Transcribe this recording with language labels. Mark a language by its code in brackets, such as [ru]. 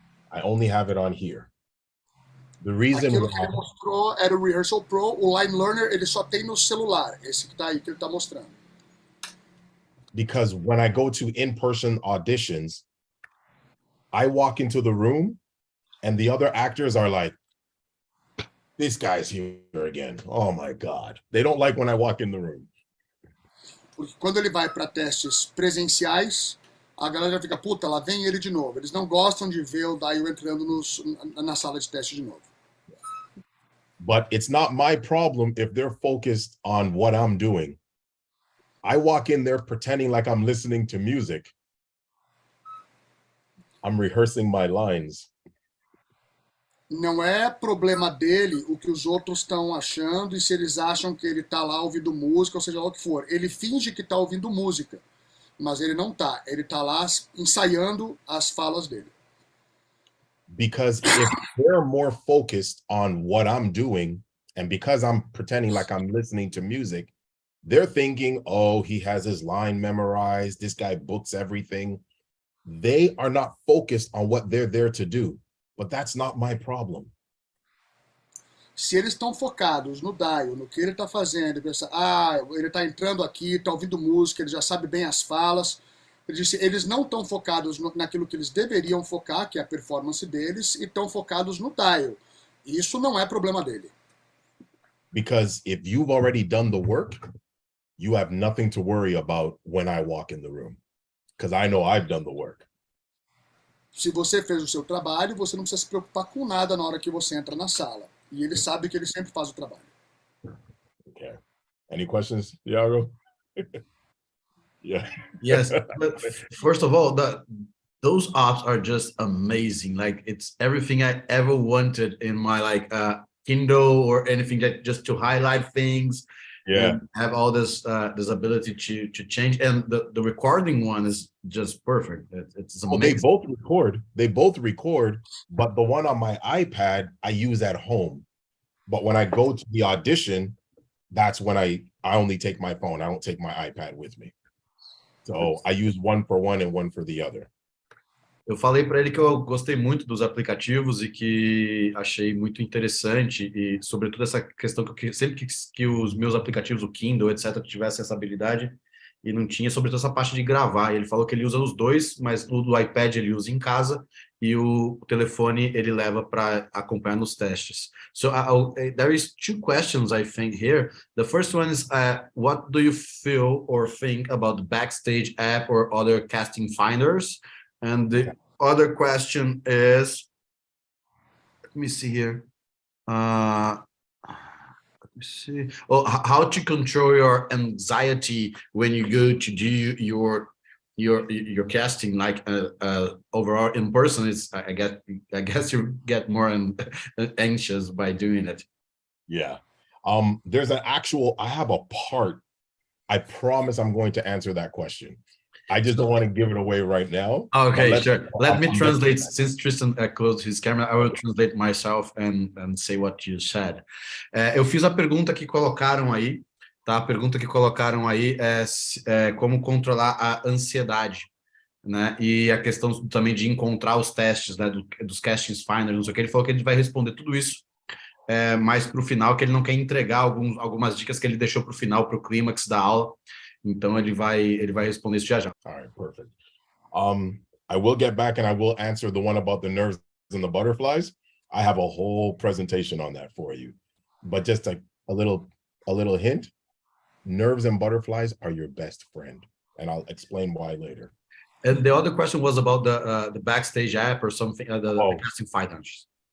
[en] I only have it on here. The reason [pt] Aquilo que ele mostrou era o Rehearsal Pro, o Line Learner ele só tem no celular, esse que está aí, que ele está mostrando. [en] Because when I go to in-person auditions, I walk into the room and the other actors are like, this guy's here again. Oh my God. They don't like when I walk in the room. [pt] Porque quando ele vai para testes presenciais, a galera fica, puta, lá vem ele de novo. Eles não gostam de ver o Dayo entrando na sala de teste de novo. [en] But it's not my problem if they're focused on what I'm doing. I walk in there pretending like I'm listening to music. I'm rehearsing my lines. [pt] Não é problema dele o que os outros estão achando e se eles acham que ele está lá ouvindo música, ou seja lá o que for. Ele finge que está ouvindo música, mas ele não está. Ele está lá ensaiando as falas dele. [en] Because if they're more focused on what I'm doing, and because I'm pretending like I'm listening to music, they're thinking, oh, he has his line memorized, this guy books everything. They are not focused on what they're there to do. But that's not my problem. [pt] Se eles estão focados no Dayo, no que ele está fazendo, pensa, ele está entrando aqui, está ouvindo música, ele já sabe bem as falas. Ele disse, eles não estão focados naquilo que eles deveriam focar, que é a performance deles, e estão focados no Dayo. Isso não é problema dele. [en] Because if you've already done the work, you have nothing to worry about when I walk in the room. Because I know I've done the work. [pt] Se você fez o seu trabalho, você não precisa se preocupar com nada na hora que você entra na sala. E ele sabe que ele sempre faz o trabalho. [en] Okay. Any questions, Iago? Yeah. Yes, but first of all, those ops are just amazing. Like it's everything I ever wanted in my Kindle or anything, that just to highlight things. Yeah. Have all this ability to change, and the recording one is just perfect. It's amazing. Well, they both record, but the one on my iPad I use at home. But when I go to the audition, that's when I only take my phone. I don't take my iPad with me. So I use one for one and one for the other. [pt] Eu falei para ele que eu gostei muito dos aplicativos e que achei muito interessante, e sobretudo essa questão que sempre que os meus aplicativos, o Kindle, etc., tivessem essa habilidade, e não tinha, sobretudo essa parte de gravar. E ele falou que ele usa os dois, mas o do iPad ele usa em casa e o telefone ele leva para acompanhar nos testes. [en] So there is two questions I think here. The first one is, what do you feel or think about the Backstage app or other casting finders? And the other question is, let me see here. Let me See. Oh, how to control your anxiety when you go to do your casting, like overall in person? Is I guess you get more anxious by doing it. Yeah. There's an actual, I have a part. I promise I'm going to answer that question. I just don't want to give it away right now. Okay, sure. Let me translate. Since Tristan closed his camera, I will translate myself and say what you said. [pt] Eu fiz a pergunta que colocaram aí, tá? A pergunta que colocaram aí é como controlar a ansiedade, né? E a questão também de encontrar os testes, né? Dos castings finals, não sei o que. Ele falou que ele vai responder tudo isso mais para o final, que ele não quer entregar algumas dicas que ele deixou para o final, para o clímax da aula. Então ele vai responder isso já já. [en] All right, perfect. I will get back and I will answer the one about the nerves and the butterflies. I have a whole presentation on that for you. But just a little hint, nerves and butterflies are your best friend. And I'll explain why later. And the other question was about the Backstage app or something, the casting finals.